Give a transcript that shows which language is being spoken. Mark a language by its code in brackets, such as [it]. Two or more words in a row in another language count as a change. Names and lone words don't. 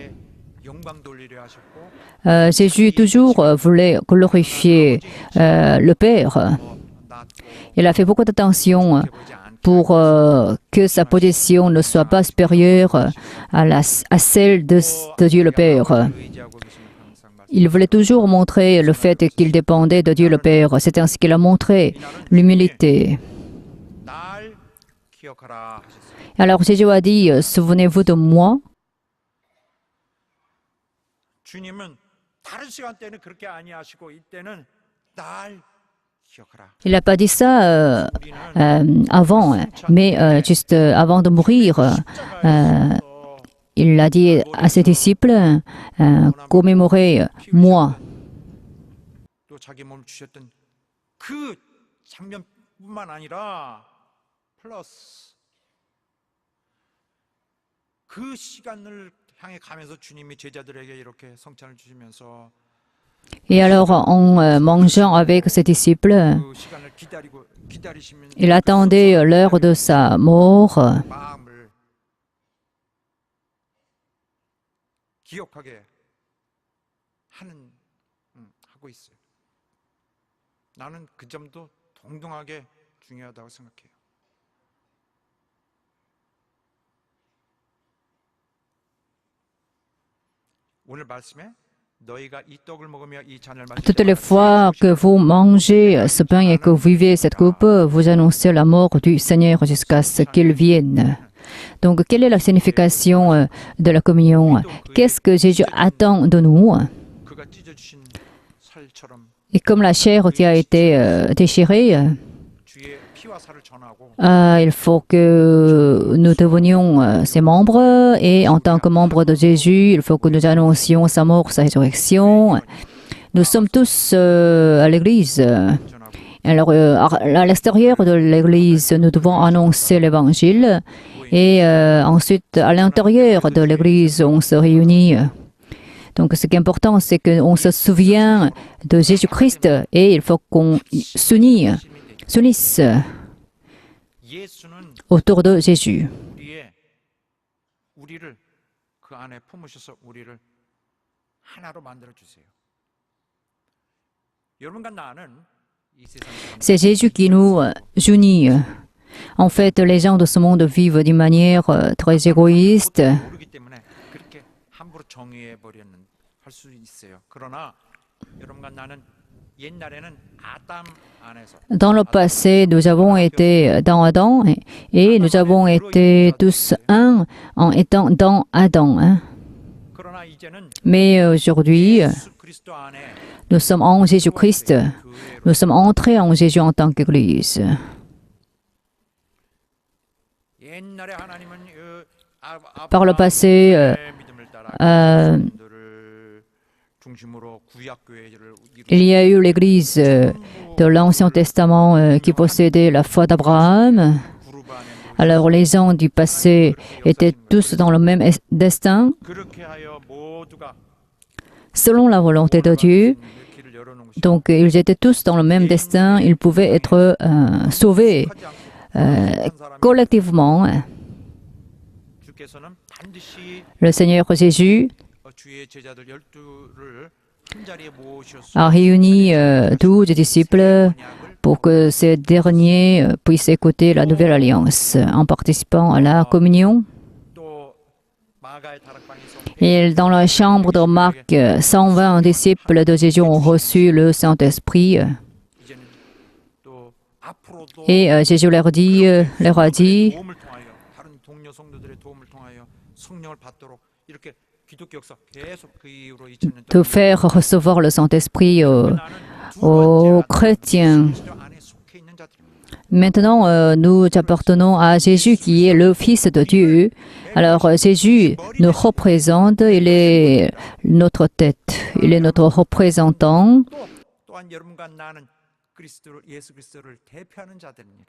[fr] Jésus toujours voulait glorifier le Père. Il a fait beaucoup d'attention pour que sa position ne soit pas supérieure à celle de Dieu le Père. [ko] 의지하고 계시는 항상 말씀. [fr] Il voulait toujours montrer le fait qu'il dépendait de Dieu le Père. C'est ainsi qu'il a montré l'humilité. [ko] 날 기억하라 하셨어요. [fr] Alors Jésus a dit, souvenez-vous de moi. [ko] 주님은 다른 시간대는 그렇게 아니하시고 이때는 날 기억하라. [fr] Il n'a pas dit ça [ko] 우리는 [fr] avant, mais juste avant de mourir. [ko] 십자가에서 [fr] Il a dit à ses disciples, commémorez moi. [ko] 또 자기 몸을 주셨던 그 장면뿐만 아니라 플러스 그 시간을 향해 가면서 주님이 제자들에게 이렇게 성찬을 주시면서 [fr] Et alors, en mangeant avec ses disciples, [ko] 그 시간을 기다리시면 [fr] il attendait l'heure de sa mort. [ko] 마음을 기억하게 하고 있어요. 나는 그 점도 동등하게 중요하다고 생각해요. 오늘 말씀에 너희가 이 떡을 먹으며 이 잔을 마실 [fr] Toutes les [ko] 때마다 [fr] fois que vous mangez ce pain et que vous vivez cette coupe, vous annoncez la mort du Seigneur jusqu'à ce qu'il vienne. Donc, quelle est la signification de la communion? Qu'est-ce que Jésus attend de nous? [ko] 그가 찢어주신 살처럼 [fr] Et comme la chair qui a été déchirée, [ko] 주의 피와 살을 전하고 [fr] il faut que nous devenions ses membres et en tant que membres de Jésus, il faut que nous annoncions sa mort, sa résurrection. Nous sommes tous à l'Église. [ko] 전하고 [fr] Alors, à l'extérieur de l'Église, nous devons annoncer l'Évangile et ensuite, à l'intérieur de l'Église, on se réunit. Donc, ce qui est important, c'est qu'on se souvient de Jésus-Christ et il faut qu'on s'unisse [ko] 예수는 [fr] autour de Jésus. [ko] 우리를 그 안에 품으셔서 우리를 하나로 만들어 주세요. 여러분과 나는 이 세상 [fr] C'est Jésus qui nous unit. En fait, les gens de ce monde vivent d'une manière très égoïste. [ko] 모르기 때문에 그렇게 함부로 정의해 버리는 할 수 있어요. 그러나 여러분과 나는 옛날에는 아담 안에서 [fr] Dans le passé, nous avons été dans Adam et nous avons été tous un en étant dans Adam. [ko] 그러나 이제는 [fr] Mais aujourd'hui, [ko] 예수 그리스도 안에 [fr] nous sommes en Jésus-Christ. Nous sommes entrés en Jésus en tant qu'Église. [ko] 옛날에 하나님은 [fr] Par le passé, [ko] 믿음을 따라 그들을 중심으로 구약 교회를 [fr] il y a eu l'Église de l'Ancien Testament qui possédait la foi d'Abraham. [ko] 그룹 안에 [fr] Alors les gens du passé étaient tous dans le même destin. [ko] 그렇게 하여 모두가 [fr] Selon la volonté de Dieu, [ko] 길을 열어놓은 것이 [fr] donc ils étaient tous dans le même destin, ils pouvaient être sauvés [ko] 하지 않고 한 사람이 [fr] collectivement. [ko] 주께서는 반드시 [fr] Le Seigneur Jésus [ko] 주의 제자들 12를 한 자리에 모으셨소. [fr] a réuni 12 disciples pour que ces derniers puissent écouter la nouvelle alliance en participant à la communion. [ko] 또 마가의 다락방에서 [fr] Et dans la chambre de Marc, 120 disciples de Jésus ont reçu le Saint-Esprit. [ko] 이제는 또 앞으로도 [fr] Et Jésus leur a dit, [ko] 도움을 통하여 다른 동료 성도들의 도움을 통하여 성령을 받도록 이렇게 기독교 역사 계속 그 이후로 2000년 [fr] de faire recevoir le Saint-Esprit aux chrétiens. [ko] 안에 속해 있는 자들입니다. [fr] Maintenant, nous appartenons à Jésus qui est le Fils de Dieu. Alors Jésus nous représente, il est notre tête, il est notre représentant [ko] 또한 여러분과 나는 그리스도를 예수 그리스도를 대표하는 자들입니다.